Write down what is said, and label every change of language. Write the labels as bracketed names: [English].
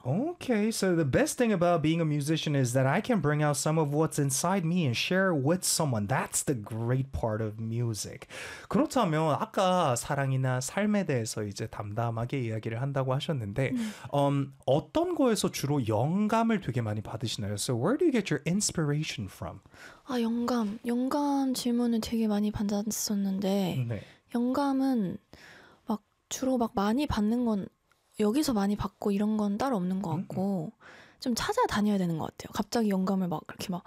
[English] Okay, so the best thing about being a musician is that I can bring out some of what's inside me and share it with someone. That's the great part of music. [Korean] 그렇다면 아까 사랑이나 삶에 대해서 이제 담담하게 이야기를 한다고 하셨는데 어떤 거에서 주로 영감을 되게 많이 받으시나요? [English] So where do you get your inspiration from? [Korean] 아, 영감. 영감 질문을 되게 많이 받았었는데 네. 영감은 주로 막 많이 받는 건 여기서 많이 받고 이런 건 따로 없는 것 같고 좀 찾아다녀야 되는 것 같아요. 갑자기 영감을 막 그렇게 막